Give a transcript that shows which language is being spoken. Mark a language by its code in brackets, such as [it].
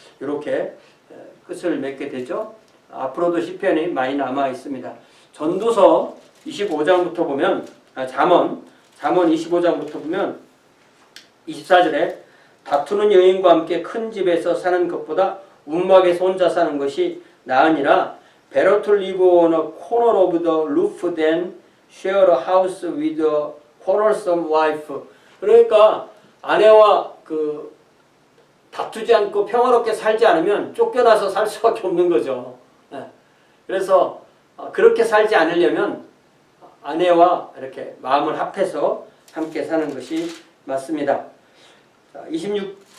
[ko] 이렇게 끝을 맺게 되죠. 앞으로도 시편이 많이 남아 있습니다. 전도서 25장부터 보면 잠언 25장부터 보면 24절에 다투는 여인과 함께 큰 집에서 사는 것보다 움막에서 혼자 사는 것이 나으니라. [en] Better to live on a corner of the roof than share a house with a quarrelsome wife. [ko] 그러니까 아내와 다투지 않고 평화롭게 살지 않으면 쫓겨나서 살 수밖에 없는 거죠. 그래서 그렇게 살지 않으려면 아내와 이렇게 마음을 합해서 함께 사는 것이 맞습니다. 26